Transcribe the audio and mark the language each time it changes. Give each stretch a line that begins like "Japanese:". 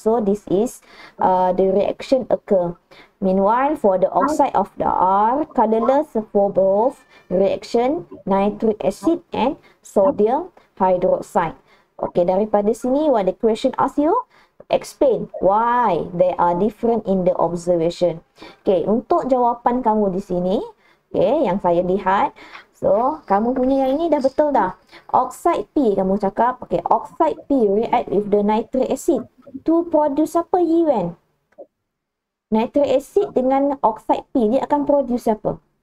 English: So, this is the reaction occur. Meanwhile, for the oxide of the R, colorless for both reaction, nitric acid and sodium hydroxide. Okay,
Malay: daripada sini,
English: what the question ask you? Explain why they are different in the observation.
Malay: Okay, untuk jawapan kamu di sini, okay, yang saya lihat, so, kamu punya yang ini dah betul dah.
English: Oxide P,
Malay: kamu cakap,
English: okay, oxide P react with the nitric acid to produce apa, Yuan?
Malay: Nitric acid dengan oxide P, dia akan produce apa?